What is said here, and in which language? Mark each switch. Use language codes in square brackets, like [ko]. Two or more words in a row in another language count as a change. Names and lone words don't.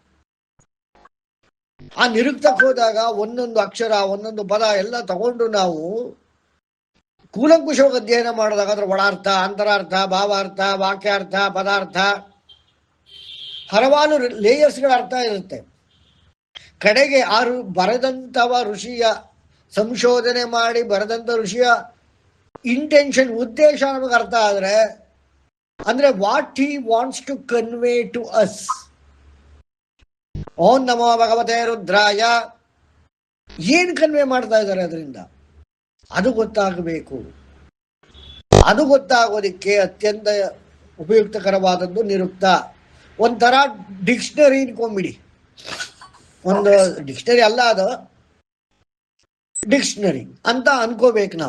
[kn] ಆ ನಿರುಕ್ತಕ್ಕೆ ಹೋದಾಗ ಒಂದೊಂದು ಅಕ್ಷರ, ಒಂದೊಂದು ಪದ ಎಲ್ಲ ತಗೊಂಡು ನಾವು ಕೂಲಂಕುಷವಾಗಿ ಅಧ್ಯಯನ ಮಾಡಿದಾಗ ಅದ್ರ ಒಳಾರ್ಥ, ಅಂತರಾರ್ಥ, ಭಾವಾರ್ಥ, ವಾಕ್ಯಾರ್ಥ, ಪದಾರ್ಥ, ಹಲವಾರು ಲೇಯರ್ಸ್ಗಳ ಅರ್ಥ ಇರುತ್ತೆ. ಕಡೆಗೆ ಬರೆದಂಥವ ಋಷಿಯ ಸಂಶೋಧನೆ ಮಾಡಿ ಬರೆದಂಥ ಋಷಿಯ ಇಂಟೆನ್ಷನ್, ಉದ್ದೇಶ ನಮಗೆ ಅರ್ಥ ಆದ್ರೆ, ಅಂದ್ರೆ [en] What he wants to convey to us. [sa] ಓಂ ನಮೋ ಭಗವತೆ ರುದ್ರಾಯ [kn] ಏನ್ ಕನ್ವೆ ಮಾಡ್ತಾ ಇದ್ದಾರೆ ಅದರಿಂದ ಅದು ಗೊತ್ತಾಗಬೇಕು. ಅದು ಗೊತ್ತಾಗೋದಿಕ್ಕೆ ಅತ್ಯಂತ ಉಪಯುಕ್ತಕರವಾದದ್ದು ನಿರುಕ್ತ. ಒಂಥರ ಡಿಕ್ಷನರಿ ಇಟ್ಕೊಂಡ್ಬಿಡಿ. ಒಂದು ಡಿಕ್ಷನರಿ ಅಲ್ಲ, ಅದು ಡಿಕ್ಷನರಿ ಅಂತ ಅನ್ಕೋಬೇಕು ನಾವು.